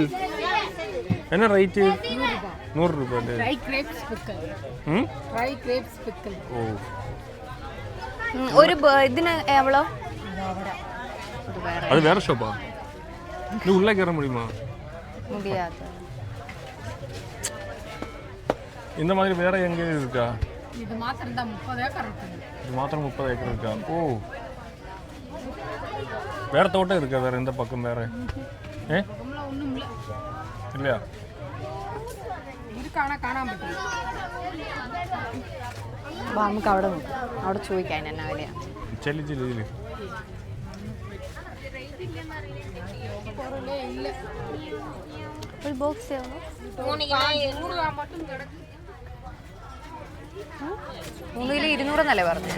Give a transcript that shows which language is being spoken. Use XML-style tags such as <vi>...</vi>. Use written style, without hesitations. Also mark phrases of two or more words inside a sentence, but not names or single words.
<ml>എന്നാ റേറ്റ്? 100 രൂപ അല്ലേ? ഓ, ഒരു ഇതിന് എവളോ? അത് വേറെ ഷോപ്പാ. ഇത് ഉള്ളിൽ കയറാൻ முடியுமா?</ml> <ta>இந்த மாதிரி வேற எங்க இருக்கா? இது மாத்திரம் தான் 30 ஏக்கர் இருக்கு. இது மாத்திரம் 30 ஏக்கர் இருக்கா? ஓ, வேற தோட்டம் இருக்கா வேற இந்த பக்கம் வேற? ஒண்ணும் இல்ல. இல்லையா?</ta> <ml>இருக்கானா കാണാൻ പറ്റില്ല. നമുക്ക് അവിടെ ചോദിക്കാൻ എന്നാ വിലയാ. ചെല്ലി ചെല്ലി ഒരു ബോക്സ് 3 കിലോ 200 എന്നല്ലേ പറഞ്ഞത്?</ml>